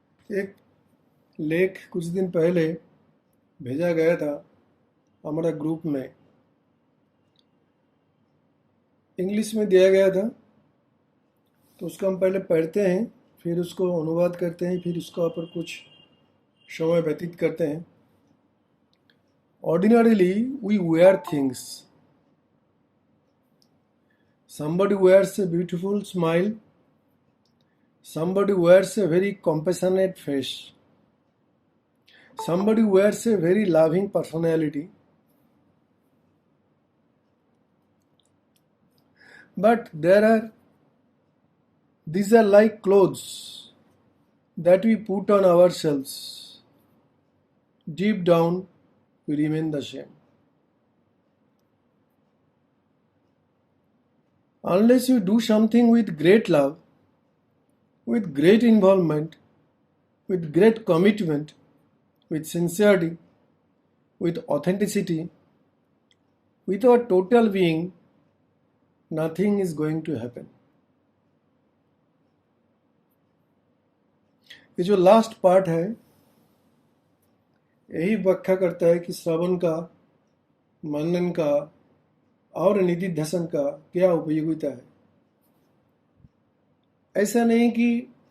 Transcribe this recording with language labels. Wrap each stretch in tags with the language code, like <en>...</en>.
<hi>एक लेख कुछ दिन पहले भेजा गया था हमारा ग्रुप में, इंग्लिश में दिया गया था, तो उसको हम पहले पढ़ते हैं, फिर उसको अनुवाद करते हैं, फिर उसका ऊपर कुछ समय व्यतीत करते हैं।</hi> <en>Ordinarily, we wear things. Somebody wears a beautiful smile. Somebody wears a very compassionate face. Somebody wears a very loving personality. But these are like clothes that we put on ourselves. Deep down, we remain the same. Unless you do something with great love, with great involvement, with great commitment, with sincerity, with authenticity, with our total being, nothing is going to happen.</en> <hi>ये जो last part है यही व्याख्या करता है कि श्रवण का, मनन का और निधिध्यासन का क्या उपयोगिता है। ऐसा नहीं कि</hi>